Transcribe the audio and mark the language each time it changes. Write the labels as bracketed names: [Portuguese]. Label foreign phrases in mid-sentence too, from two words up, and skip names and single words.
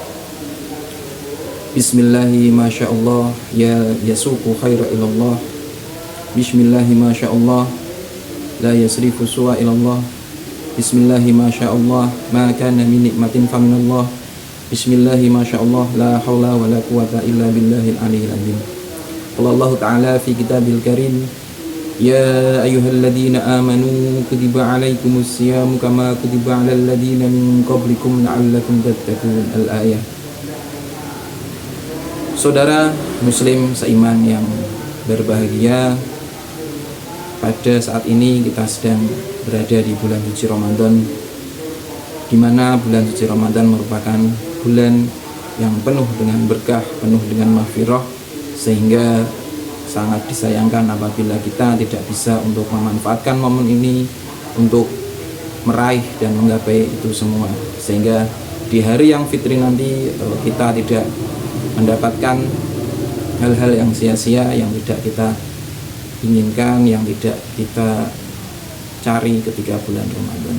[Arabic] بسم الله ما شاء الله يا يسوق خير إلا الله. بسم الله ما شاء الله لا يصرف السوء إلا الله. بسم الله ما شاء الله ما كان من نعمة فمن الله. بسم الله ما شاء الله لا حول ولا قوة إلا بالله العلي العظيم. الله تعالى في كتابه الكريم يا أيها الذين آمنوا كتب عليكم الصيام كما كتب على الذين من قبلكم لعلكم تتقون. Al-ayah. [Indonesian] Saudara muslim seiman yang berbahagia, pada saat ini kita sedang berada di bulan suci Ramadan, di mana bulan suci Ramadan merupakan bulan yang penuh dengan berkah, penuh dengan maghfirah, sehingga sangat disayangkan apabila kita tidak bisa untuk memanfaatkan momen ini untuk meraih dan menggapai itu semua, sehingga di hari yang fitri nanti kita tidak mendapatkan hal-hal yang sia-sia, yang tidak kita inginkan, yang tidak kita cari ketika bulan Ramadan.